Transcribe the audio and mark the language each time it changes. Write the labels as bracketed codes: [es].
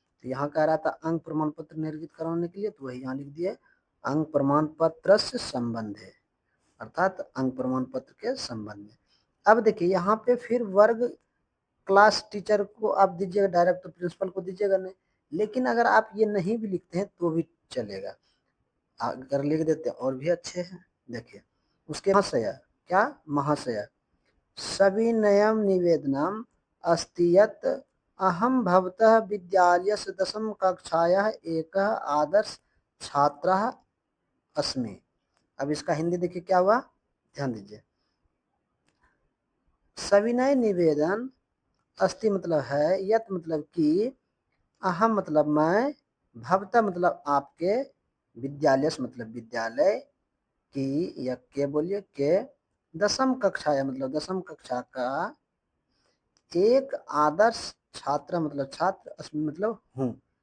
[hi] तो यहाँ कह रहा था अंग प्रमाण पत्र निर्गत कराने के लिए, तो वही यहाँ लिख दिए अंग प्रमाण पत्र से संबंध है, अर्थात अंग प्रमाण पत्र के संबंध में। अब देखिए यहाँ पे फिर वर्ग क्लास टीचर को आप दीजिएगा, डायरेक्ट तो प्रिंसिपल को दीजिएगा नहीं, लेकिन अगर आप ये नहीं भी लिखते हैं तो भी चलेगा, अगर लिख देते हैं और भी अच्छे हैं। देखिए उसके महाशय, क्या महाशय [sa] सविनयम निवेदनम अस्ति यत् अहम भवतः विद्यालयस्य दशम कक्षायाः एकः आदर्श छात्रः अस्मि। [hi] अब इसका हिंदी देखिए क्या हुआ, ध्यान दीजिए। सविनय निवेदन, अस्ति मतलब है, यत मतलब कि, अहम मतलब मैं, भवता मतलब आपके, विद्यालय मतलब विद्यालय की, या के बोलिए के, दशम कक्षा या मतलब दशम कक्षा का, एक आदर्श छात्र मतलब छात्र, अस्मि मतलब हूँ।